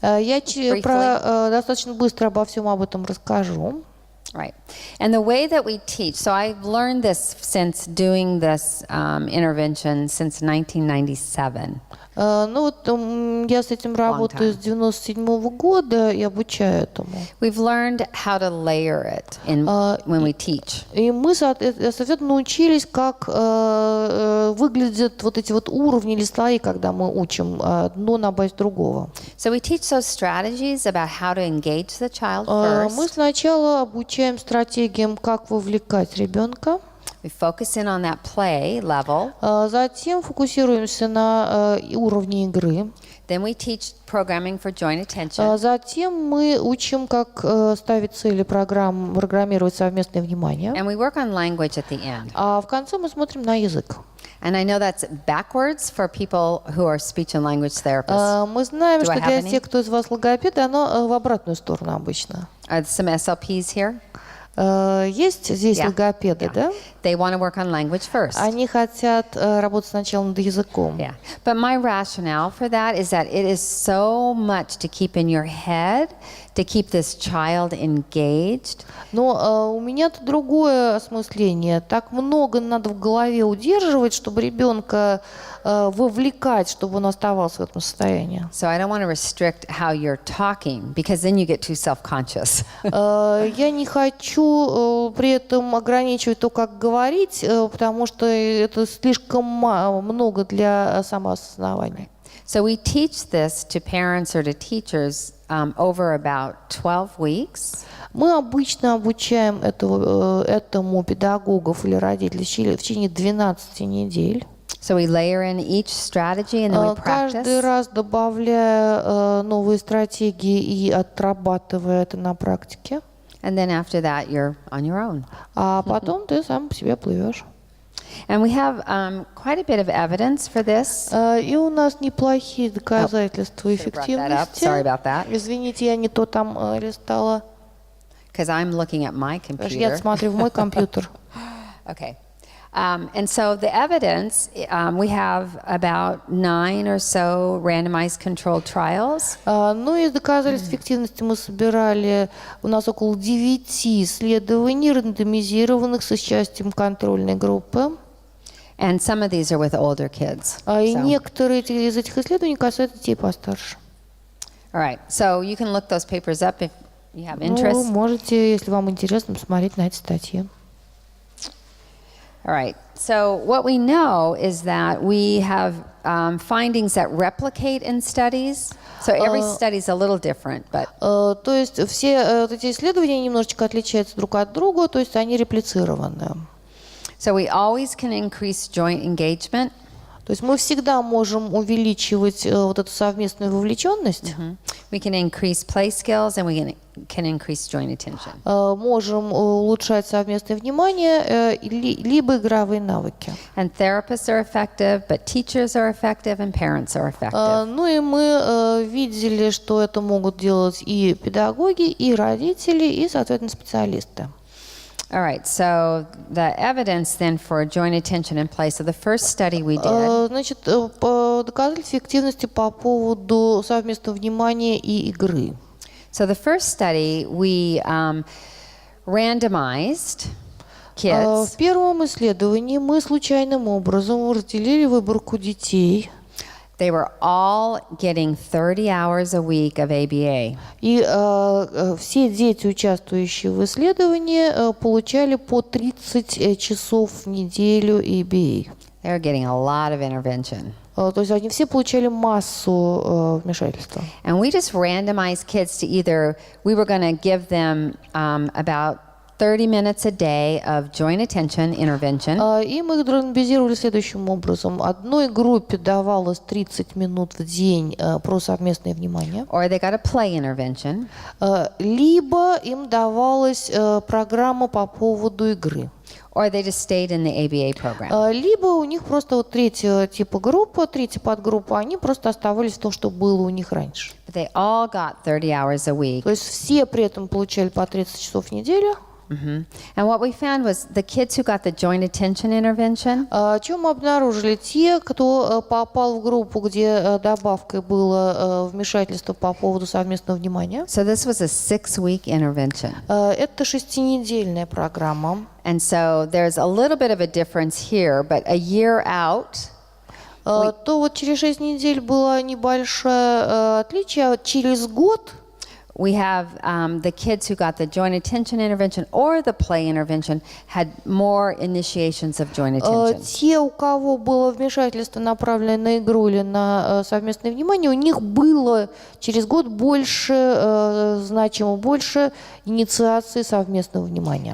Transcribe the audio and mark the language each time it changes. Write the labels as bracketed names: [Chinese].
[Russian] Я достаточно быстро обо всем об этом расскажу. [English] Right. And the way that we teach, so I've learned this since doing this intervention since 1997. [Russian] Ну вот я с этим работаю с 97-го года и обучаю этому. [English] We've learned how to layer it when we teach. [Russian] И мы, соответственно, научились, как выглядят вот эти вот уровни или слои, когда мы учим одно на базе другого. [English] So we teach those strategies about how to engage the child [Russian] Мы [English] first. [Russian] сначала обучаем стратегиям, как вовлекать ребенка. [English] We focus in on that play level. [Russian] Затем фокусируемся на уровне игры. [English] Then we teach programming for joint attention. [Russian] Затем мы учим, как ставить цели программировать совместное внимание. [English] And we work on language at the end. [Russian] А в конце мы смотрим на язык. [English] And I know that's backwards for people who are speech and language therapists. [Russian] Мы знаем, [English] Do I [Russian] что [English] have [Russian] для [English] any? [Russian] тех, кто из вас логопед, оно в обратную сторону обычно. [English] Are some SLPs here? [Russian] Есть здесь [English] Yeah. [Russian] логопеды, [English] Yeah. [Russian] да? [English] They want to work on language first. [Russian] Они хотят работать сначала над языком. [English] Yeah. But my rationale for that is that it is so much to keep in your head, to keep this child engaged. [Russian] Но у меня-то другое осмысление. Так много надо в голове удерживать, чтобы ребенка вовлекать, чтобы он оставался в этом состоянии. [English] So I don't want to restrict how you're talking because then you get too self-conscious. [Russian] Я не хочу при этом ограничивать то, как говорить, потому что это слишком много для самоосознавания. [English] So we teach this to parents or to teachers over about 12 weeks. [Russian] Мы обычно обучаем этому педагогов или родителей в течение 12 недель. [English] So we layer in each strategy and then we [Russian] Каждый [English] practice. [Russian] раз добавляя новые стратегии и отрабатывая это на практике. [English] And then after that, you're on your own. [Russian] А потом ты сам по себе плывешь. [English] And we have quite a bit of evidence for this. [Russian] И у нас неплохие доказательства [English] Should have brought that up. [Russian] эффективности. [English] Sorry about that. [Russian] Извините, я не то там листала. [English] Because I'm looking at my [Russian] Потому что я [English] computer. [Russian] смотрю в мой компьютер. [English] Okay. And so the evidence, we have about 9 or so randomized controlled trials. [Russian] Ну и доказательств эффективности мы собирали. У нас около 9 исследований, рандомизированных с участием контрольной группы. [English] And some of these are with older kids. [Russian] И [English] So- [Russian] некоторые из этих исследований касаются детей постарше. [English] All right. So you can look those papers up if you have [Russian] Ну, [English] interest. [Russian] можете, если вам интересно, посмотреть на эти статьи. [English] All right. So what we know is that we have findings that replicate in studies. So every study is a little different, but [Russian] То есть все эти исследования немножечко отличаются друг от друга, то есть они реплицированы. [English] so we always can increase joint engagement. [Russian] То есть мы всегда можем увеличивать вот эту совместную вовлеченность, [English] We can increase play skills and we can increase joint attention. [Russian] можем улучшать совместное внимание, либо игровые навыки. [English] And therapists are effective, but teachers are effective and parents are effective. [Russian] Ну и мы видели, что это могут делать и педагоги, и родители, и, соответственно, специалисты. [English] All right, so the evidence then for joint attention and play. So the first study we did, [Russian] Значит, доказательства эффективности по поводу совместного внимания и игры. [English] so the first study we randomized kids. [Russian] В первом исследовании мы случайным образом разделили выборку детей. [English] They were all getting 30 hours a week of ABA. [Russian] И все дети, участвующие в исследовании, получали по 30 часов в неделю ABA. [English] They were getting a lot of intervention. [Russian] То есть они все получали массу вмешательства. [English] And we just randomized kids to either, we were going to give them about 30 minutes a day of joint attention intervention. [Russian] И мы их рандомизировали следующим образом. Одной группе давалось 30 минут в день про совместное внимание. [English] Or they got a play intervention. [Russian] Либо им давалась программа по поводу игры. [English] Or they just stayed in the ABA program. [Russian] Либо у них просто вот третья типа группа, третья подгруппа, они просто оставались в том, что было у них раньше. [English] But they all got 30 hours a week. [Russian] То есть все при этом получали по 30 часов в неделю. [English] And what we found was the kids who got the joint attention intervention, [Russian] Чем мы обнаружили? Те, кто попал в группу, где добавкой было вмешательство по поводу совместного внимания. [English] so this was a 6-week intervention. [Russian] Это 6-недельная программа. [English] And so there's a little bit of a difference here, but a year out, [Russian] То вот через 6 недель было небольшое отличие, а через год [English] we have the kids who got the joint attention intervention or the play intervention had more initiations of joint attention. [Russian] те, у кого было вмешательство, направленное на игру или на совместное внимание, у них было через год больше, значимо больше инициации совместного внимания.